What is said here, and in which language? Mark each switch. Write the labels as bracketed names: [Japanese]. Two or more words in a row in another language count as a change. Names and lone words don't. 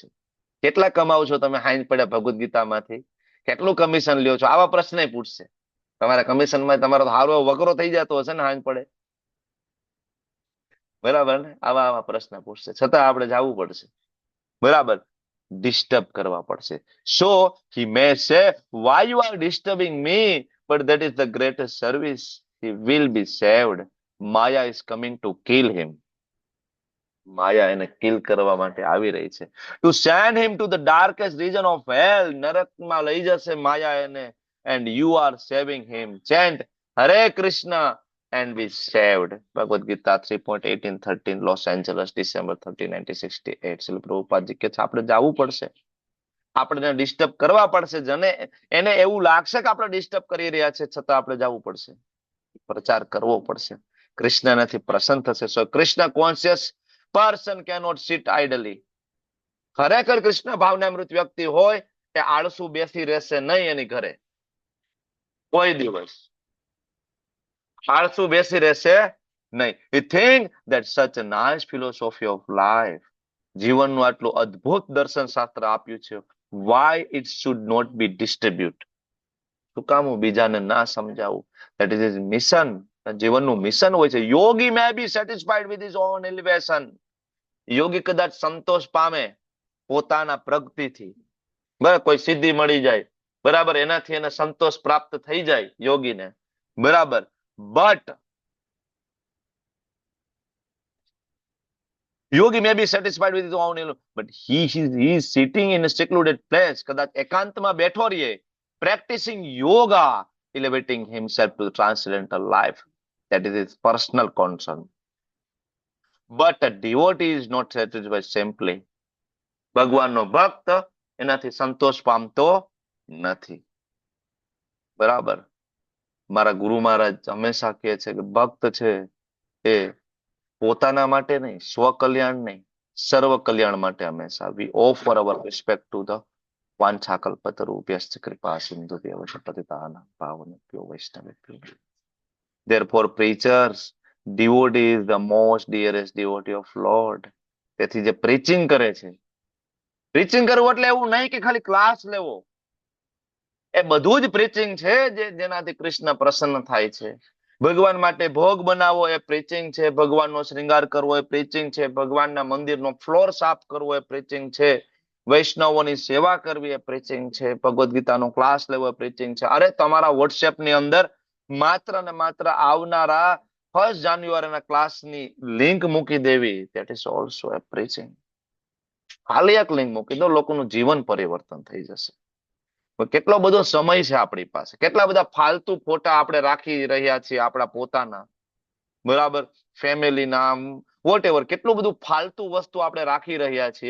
[Gujarati] કેટલા કમાવ છો તમે હાંજ પડ્યા ભગવદ્ ગીતામાંથી? કેટલું કમિશન લ્યો છો? આવા પ્રશ્ન પૂછશે. તમારા કમિશનમાં તમારો હારો વકરો થઈ જતો હશે ને હાંજ પડે, બરાબર ને? આવા પ્રશ્ન પૂછશે, છતાં આપણે જવું પડશે, બરાબર? ડિસ્ટર્બ કરવા પડશે. [English] સો he may say, why you are disturbing me, but that is the greatest service. He will be saved. Maya is coming to kill him. [Gujarati] માયા એને કિલ કરવા માટે આવી રહી છે. [English] To send him to the darkest region of hell, [Gujarati] નરકમાં લઈ જશે માયા એને, [English] and you are saving him. Chant Hare Krishna and be saved. [Gujarati] ભગવદ ગીતા 3.18-13, લોસ એન્જલસ, ડિસેમ્બર 30, 1968. શ્રીલ પ્રભુપાદજી કે છે આપણે જવું પડશે, આપણે ડિસ્ટર્બ કરવા પડશે. જને એને એવું લાગશે કે આપણે ડિસ્ટર્બ કરી રહ્યા છે, છતાં આપણે જવું પડશે, પ્રચાર કરવો પડશે. કૃષ્ણ નથી પ્રસન્ન થશે. [English] so Krishna conscious person cannot sit idly. [Gujarati] ખરેખર કૃષ્ણ ભાવનામૃત વ્યક્તિ હોય એ આળસુ બેસી રહેશે નહીં, એની ઘરે કોઈ દિવસ આળસુ બેસી રહેશે નહીં. [English] We think that such a nice philosophy of life, [Gujarati] જીવનનું આટલું અદ્ભુત દર્શન શાસ્ત્ર આપ્યું છે, [English] why it should not be distributed? [Gujarati] શું કામ હું બીજાને ના સમજાવું? [English] That is his mission. [Gujarati] જીવનનું મિશન હોય છે. [English] યોગી may be satisfied with his own elevation. [Gujarati] યોગી કદાચ સંતોષ પામે પોતાના પ્રગતિથી, બરાબર, કોઈ સિદ્ધિ મળી જાય, બરાબર, એનાથી એને સંતોષ પ્રાપ્ત થઈ જાય યોગીને, બરાબર. [English] બટ યોગી may be satisfied with his own elevation, but he is sitting in a secluded place. [Gujarati] કદાચ એકાંતમાં બેઠો રહીએ, [English] practicing yoga, elevating himself to the transcendental life. That is his personal concern. But a devotee is not satisfied simply. [Gujarati] ભગવાનનો ભક્ત એનાથી સંતોષ પામતો નથી, બરાબર? મારા ગુરુ મહારાજ હંમેશા કહે છે કે ભક્ત છે એ પોતાના માટે નહીં, સ્વકલ્યાણ નહીં, સર્વ કલ્યાણ માટે હંમેશા. [English] We offer our respect to the [Sanskrit] વાંછાકલ્પતરુભ્યશ્ચ કૃપા સિંધુભ્યઃ પતિતાનાં પાવનેભ્યો વૈષ્ણવેભ્યો. [English] Therefore, preachers, devotee is the most dearest devotee of Lord. [Gujarati] તેથી જે પ્રીચિંગ કરે છે, પ્રીચિંગ કરવું એટલે એવું નહીં કે ખાલી ક્લાસ લેવો, એ બધું જ પ્રીચિંગ છે જેનાથી કૃષ્ણ પ્રસન્ન થાય છે. ભગવાન માટે ભોગ બનાવવો એ પ્રીચિંગ છે, ભગવાનનો શ્રૃંગાર કરવો એ પ્રીચિંગ છે, ભગવાનના મંદિરનો ફ્લોર સાફ કરવો એ પ્રીચિંગ છે, વૈષ્ણવોની સેવા કરવી એ પ્રીચિંગ છે, ભગવદ્ ગીતાનો ક્લાસ લેવો એ પ્રીચિંગ છે. અરે તમારા વોટ્સએપની અંદર માત્ર ને માત્ર આવનારા 1 જાન્યુઆરીના ક્લાસની લિંક મૂકી દેવી, [English] that is also a preaching. [Gujarati] ખાલી એક લિંક મૂકી દો, લોકોનું જીવન પરિવર્તન થઈ જશે. કેટલો બધો સમય છે આપણી પાસે, કેટલા બધા ફાલતુ ફોટા આપણે રાખી રહ્યા છીએ આપણા પોતાના, બરાબર, ફેમિલીના, [English] whatever, [Gujarati] કેટલું બધું ફાલતુ વસ્તુ આપણે રાખી રહ્યા છીએ.